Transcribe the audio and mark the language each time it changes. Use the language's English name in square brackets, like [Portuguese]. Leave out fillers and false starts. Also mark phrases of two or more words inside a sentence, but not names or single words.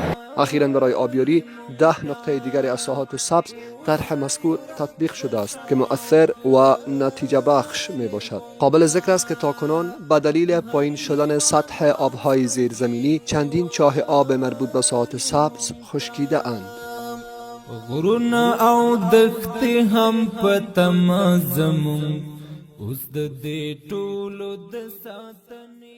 [Persian] اخیراً برای آبیاری 10 نقطه دیگر از ساحات سبز طرح مذکور تطبیق شده است که مؤثر و نتیجه بخش می باشد. قابل ذکر است که تاکنون به دلیل پایین شدن سطح آبهای زیرزمینی چندین چاه آب مربوط به ساحات سبز خشکیده اند. [Pashto] غرونه او دښتې هم په تمه زموږ اوس د دې ټولو د ساتنې